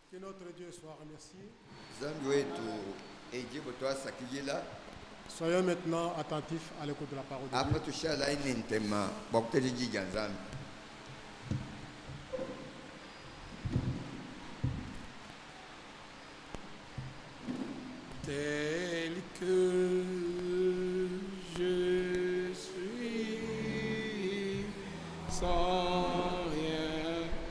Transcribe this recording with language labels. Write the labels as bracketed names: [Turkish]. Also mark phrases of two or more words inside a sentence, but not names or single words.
[French] notre Dieu soit remercié. [Luba-Katanga] Nzambe wetu ejibu twasakiyila [French] Soyons maintenant attentifs à l'écoute de la parole de [Luba-Katanga] apa [French] Dieu. [Luba-Katanga] tushala ine ntema bakutelijija Nzambe. [French] Tel que je suis, sans rien